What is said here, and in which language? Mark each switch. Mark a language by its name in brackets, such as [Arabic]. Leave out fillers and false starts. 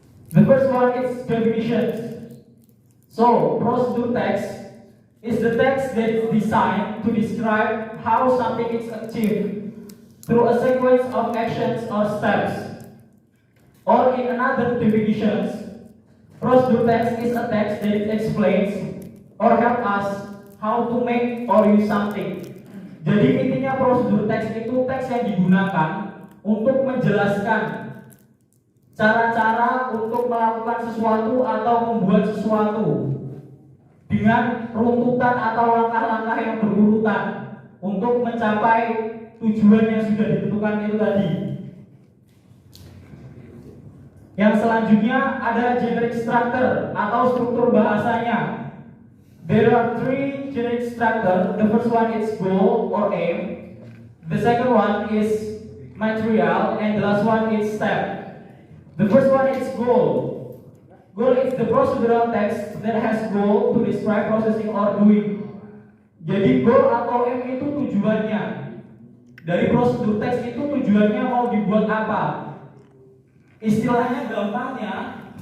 [English] The first one is definitions. So, procedure text is the text that is designed to describe how something is achieved through a sequence of actions or steps. Or in another definitions, procedure text is a text that explains or help us how to make or use something. [Indonesian] Jadi intinya prosedur teks itu teks yang digunakan untuk menjelaskan cara-cara untuk melakukan sesuatu atau membuat sesuatu dengan runtutan atau langkah-langkah yang berurutan untuk mencapai tujuan yang sudah ditentukan itu tadi. Yang selanjutnya ada generic structure atau struktur bahasanya. [English] There are 3 generic structure. The first one is goal or aim. The second one is material, and the last one is step. The first one is goal. Goal is the procedural text that has goal to describe processing or doing. [Indonesian] Jadi goal atau aim itu tujuannya. Dari prosedur teks itu tujuannya mau dibuat apa? Istilahnya gampangnya,